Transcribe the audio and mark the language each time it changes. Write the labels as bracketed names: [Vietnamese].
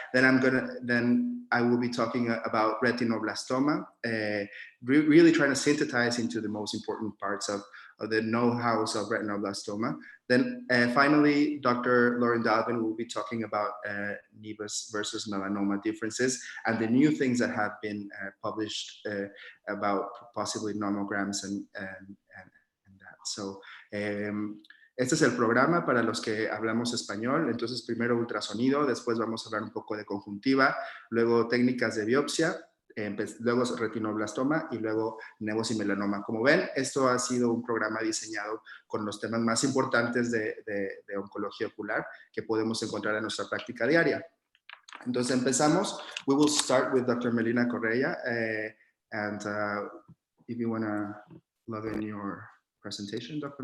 [English] Then I will be talking about retinoblastoma, really trying to synthesize into the most important parts of the know-hows of retinoblastoma. Then finally, Dr. Lauren Dalvin will be talking about Nevis versus melanoma differences and the new things that have been published about possibly nomograms and that. [Spanish] So, este es el programa para los que hablamos español. Entonces, primero ultrasonido, después vamos a hablar un poco de conjuntiva, luego técnicas de biopsia, luego retinoblastoma y luego nevos y melanoma. Como ven, esto ha sido un programa diseñado con los temas más importantes de oncología ocular que podemos encontrar en nuestra práctica diaria. Entonces empezamos. [English] We will start with Dr. Melina Correa, and if you want to log in your presentation, Dr.